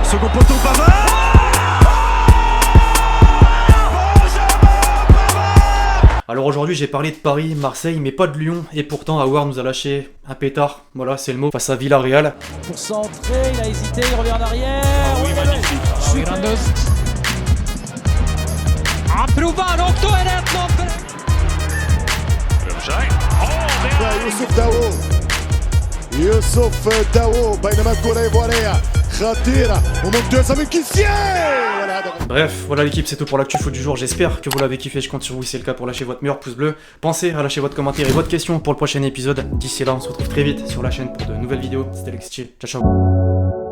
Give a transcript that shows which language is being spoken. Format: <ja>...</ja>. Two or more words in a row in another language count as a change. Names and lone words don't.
<fr>Second poteau, Pavard. Alors aujourd'hui j'ai parlé de Paris, Marseille, mais pas de Lyon, et pourtant Aouar nous a lâché un pétard, voilà c'est le mot, face à Villarreal. Pour centrer, il a hésité, il revient en arrière. Ah oui, magnifique. Grandos.</fr> <sv>Han provar och då är det 1-0 för...</sv> <fr>Berger.</fr> <ar>يوسف داوود يوسف داوود بينما الكرة إيفوارية خطيرة وممتازة من كيسيه.</ar> <fr>Bref, voilà l'équipe, c'est tout pour l'actu-foot du jour. J'espère que vous l'avez kiffé, je compte sur vous si c'est le cas pour lâcher votre meilleur pouce bleu. Pensez à lâcher votre commentaire et votre question pour le prochain épisode. D'ici là, on se retrouve très vite sur la chaîne pour de nouvelles vidéos. C'était Lex Chill,</fr> <it>ciao ciao.</it>